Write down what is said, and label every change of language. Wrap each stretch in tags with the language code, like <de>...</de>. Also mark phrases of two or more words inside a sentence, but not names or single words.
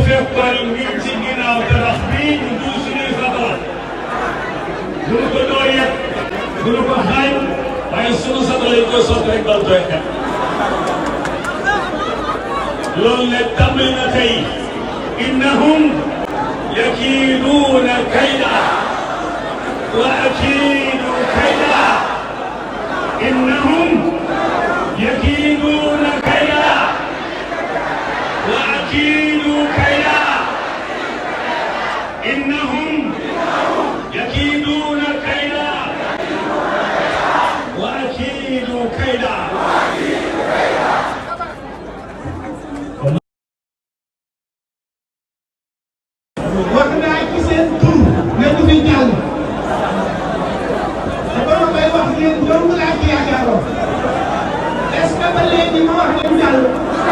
<wo>fekkoon ñun ci ginnaaw tabax bii ñu dugg suñuy fatwa duñu ko doo yegg duñu ko xaaj waaye sunu sago lañ koy sotti rek dal tooy kat loolu nag tàmbali na tey</wo> <ar>إنهم يكيدون كيدا وأكيد كيدا إنهم يكيدون كيدا وأكيد كيدا إنهم يكيدون كيدا وأكيد كيدا</ar> <wo>wax naa ci seen tur ne du fi jàll te ba ma koy wax yéen dong laa ci yaakaaroon est-ce que ba léegi ma wax ne du jàll</wo>